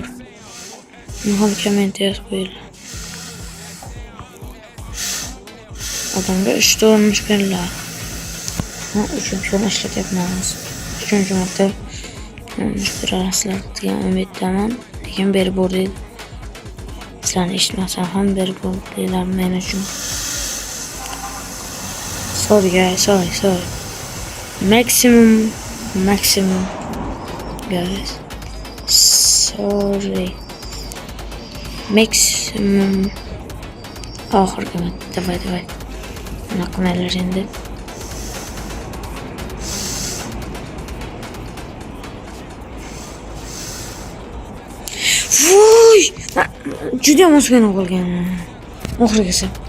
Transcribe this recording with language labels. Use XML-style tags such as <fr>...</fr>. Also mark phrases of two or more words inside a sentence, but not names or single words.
<uz>Muhim kommentga yozib qo'yinglar. Odamga 3 ta urinish beriladi. Uchinchini ishlatyapmiz. Uchinchi marta urinish berasizlar degan umiddaman. Lekin berib bo'rdinglar. Sizlarni eshitmasam ham berib bo'rdinglar men uchun.</uz> <en>Sorry guys, sorry. Maximum guys. Sorry. Maximum.</en> <uz>Oxirgi marta davay. Nima qilmaylar endi? Voy! Juda ham osgana qolgan. Oxirgisi.</uz>